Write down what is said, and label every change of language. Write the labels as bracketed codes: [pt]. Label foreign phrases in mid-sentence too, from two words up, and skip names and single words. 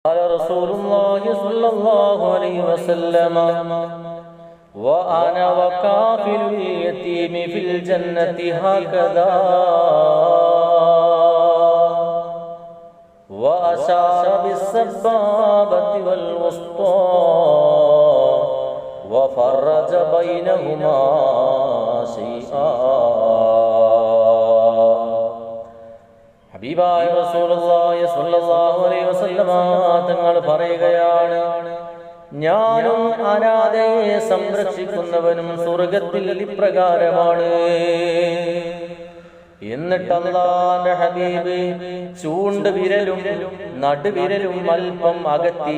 [ar] قال رسول الله صلى الله عليه وسلم وأنا وكافل اليتيم في الجنة هكذا وأشار بالسبابة والوسطى وفرج بينهما شيئا. [ml] ഹബീബായ [ar] رسول الله صلى الله عليه وسلم [ml] തങ്ങൾ പറയുകയാണ്, ഞാനും അനാഥയെ സംരക്ഷിക്കുന്നവനും സ്വർഗത്തിൽ ഇപ്രകാരമാണ്. എന്നിട്ട് അല്ലാഹുവിന്റെ ഹബീബ് ചൂണ്ടുവിരലും നടുവിരലും അല്പം അകറ്റി.